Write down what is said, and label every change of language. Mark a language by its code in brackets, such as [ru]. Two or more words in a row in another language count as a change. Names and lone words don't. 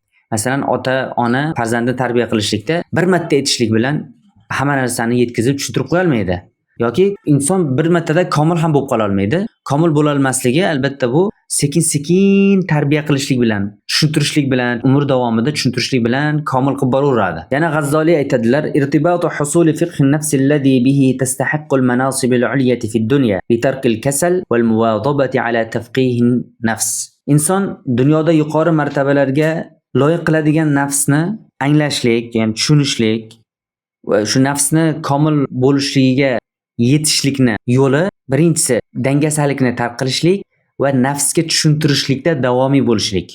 [uz] Masalan, ota-ona farzandni tarbiya qilishlikda bir marta aytishlik bilan hamma narsani yetkazib tushuntirib qo'ya olmaydi. Yoki inson bir martada komil ham bo'lib qola olmaydi. Komil bo'la olmasligi albatta bu sekin-sekin tarbiya qilishlik bilan, tushuntirishlik bilan, umr davomida tushuntirishlik bilan komil qilib boraveradi. Yana G'azzoli aytadilar: [ar] "ارتباط حصول فقه النفس الذي به تستحق المناصب العليا في الدنيا بترك الكسل والمواظبة على تفقيه النفس." [uz] Inson dunyoda yuqori martabalarga loyiq qiladigan nafsni anglashlik, ya'ni tushunishlik va shu nafsni komil bo'lishligiga yetishlikni yo'li birinchisi dangasalikni tark qilishlik va nafsga tushuntirishlikda davomiy bo'lishlik.